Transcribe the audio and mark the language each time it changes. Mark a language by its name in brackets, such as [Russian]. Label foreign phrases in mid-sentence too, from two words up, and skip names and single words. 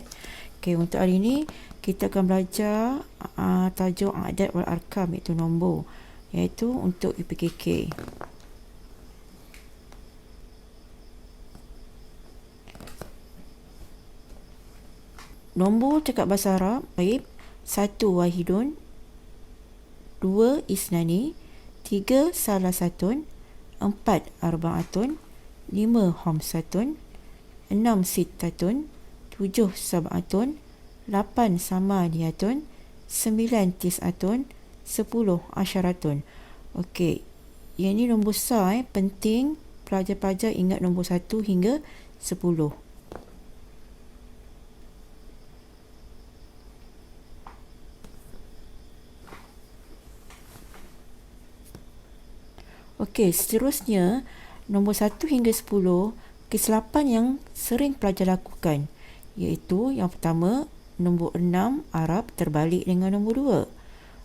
[Malay] Okay, untuk hari ini kita akan belajar tajuk [Arabic] الأعداد والأرقام, [Malay] iaitu nombor, iaitu untuk IPKK. Nombor cakap bahasa Arab, baik. [Arabic] 1 واحد، 2 اثنان، 3 ثلاثة، 4 أربعة، 5 خمسة، 6 ستة، 7 سبعة، 8 ثمانية، 9 تسعة، 10 عشرة. [Malay] Okey, yang ni nombor besar, penting pelajar-pelajar ingat nombor 1 hingga 10. Okey, seterusnya nombor 1 hingga 10, kesilapan yang sering pelajar lakukan, iaitu yang pertama, nombor 6 Arab terbalik dengan nombor 2.